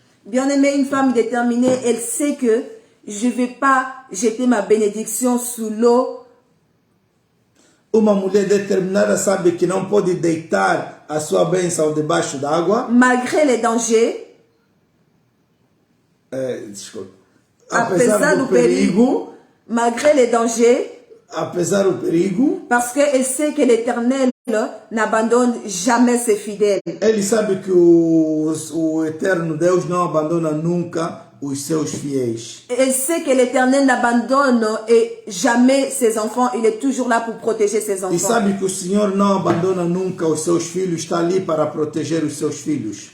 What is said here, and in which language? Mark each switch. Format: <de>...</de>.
<fr>Bien-aimée, une femme déterminée, elle sait que je ne vais pas jeter ma bénédiction sous l'eau.</fr> <pt>Uma mulher determinada sabe que não pode deitar a sua bênção debaixo d'água.</pt> <fr>Malgré les dangers,</fr> <pt>Desculpa. Apesar do perigo,</pt> <fr>malgré les dangers,</fr> <pt>apesar do perigo,</pt> <fr>parce qu'elle sait que l'Éternel n'abandonne jamais ses fidèles.</fr> <pt>ele sabe que o eterno Deus não abandona nunca os seus fiéis.</pt> <fr>Elle sait que l'Éternel n'abandonne et jamais ses enfants. Il est toujours là pour protéger ses</fr> <pt>E</pt> <fr>enfants.</fr> <pt>sabe que o Senhor não abandona nunca os seus filhos, está ali para proteger os seus filhos.</pt>